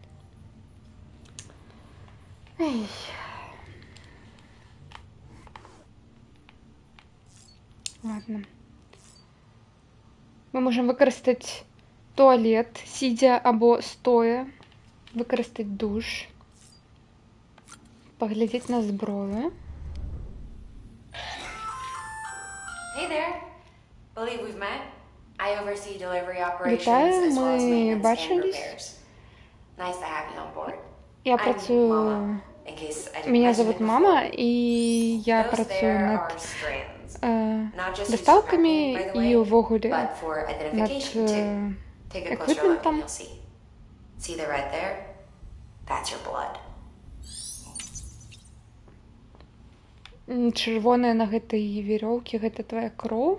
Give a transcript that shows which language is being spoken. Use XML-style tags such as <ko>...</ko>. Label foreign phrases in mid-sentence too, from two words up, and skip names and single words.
<be>Эй. Ладно. Мы можем выкарыстаць туалет, сидя або стоя, выкарыстаць душ, паглядзець на зброю.</be> <en>Hey there. Believe we've met. I oversee delivery operations</en> <be>Вітаю,</be> <en>as well as</en> <be>ми</be> <en>maintenance and</en> <be>бачились.</be> <en>repairs. Nice to have you on board.</en> <be>Я</be> <en>I'm</en> <be>працюю</be> <en>Mama. in case I didn't</en> <ru>Меня</ru> <en>mention</en> <ru>зовут</ru> <en>it</en> <ru>мама,</ru> <en>before.</en> <ru>и я</ru> <en>Those</en> <be>працюю</be> <en>there</en> <be>над</be> <en>are strands, not just used for</en> <be>доставками</be> <en>packing, by the</en> <be>і</be> <en>way,</en> <be>увогуле</be> <en>but for</en> <be>над</be> <en>identification too. Take a closer look and</en> <be>еквіпментом.</be> <en>you'll see. See the red there? That's your blood.</en> <be>Чырвоная на гэтай верёўкі, гэта твая кроў.</be>